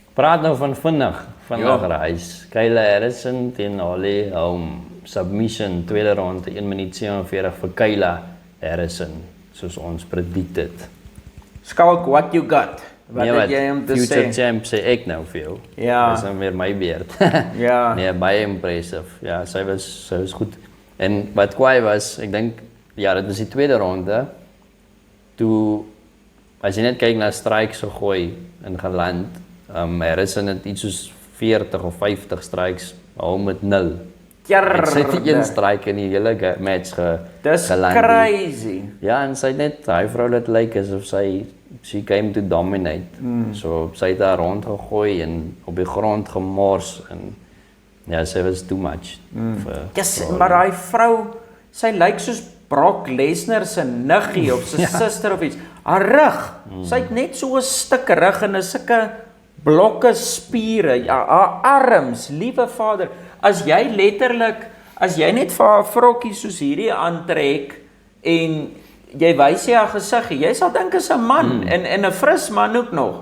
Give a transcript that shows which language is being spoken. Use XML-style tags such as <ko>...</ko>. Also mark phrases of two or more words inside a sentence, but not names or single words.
<af>praat nou van vinnig reis. Kayla Harrison teen Holly Holm. Submission, tweede ronde, 1 minuut 47 vir Kayla Harrison, soos ons predicted. Skalk,</af> <en>what you got?</en> <af>Wat het jy om te sê?</af> <en>Future champ</en> <af>sê ek nou vir jou. Ja. Dis nou weer my beurt. Ja. Nee, baie impressive. Ja, sy was goed. En wat kwaai was, ek dink, ja, dit was die tweede ronde, toe, as jy net kyk na strikes gegooi en geland, Harrison het iets soos 40 of 50 strikes, Holm met 0. Ek sê die een strike in die hele match Dis geland. crazy. Ja, en sy het net, hy vrou dit lyk asof</af> <en>she came to dominate.</en> <af>So, sy het daar rondgegooi en op die grond gemors en ja, sy was</af> <en>too much.</en> <af>Yes, maar die vrou, sy lyk soos Brock Lesnar se niggie of sy suster of iets. Haar rug, sy het net so 'n stuk rug en 'n sulke blokke spiere, ja, haar arms, liewe Vader. As jy net vir haar vrokkie soos hierdie aantrek en jy wys jy haar gesig, jy sal dink is 'n man en 'n fris man ook nog.</af>